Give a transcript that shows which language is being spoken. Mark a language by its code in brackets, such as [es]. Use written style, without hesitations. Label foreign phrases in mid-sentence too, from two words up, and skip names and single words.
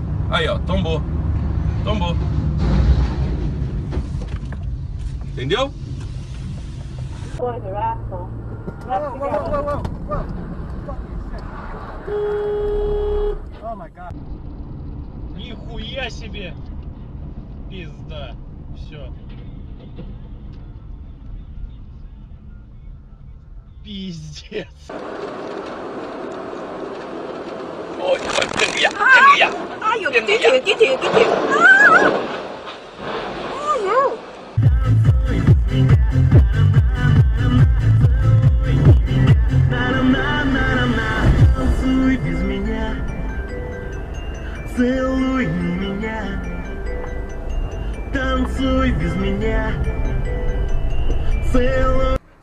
[pt] Aí, ó, tombou. Tombou. Entendeu? [en] Oh my god. [ru] Нихуя себе! Пизда. Все. Пиздец. [vi] Ôi, đừng vậy, đừng vậy. Đừng vậy. Cái chuyện [ru] Танцуй без меня, целуй меня, танцуй без меня, целуй.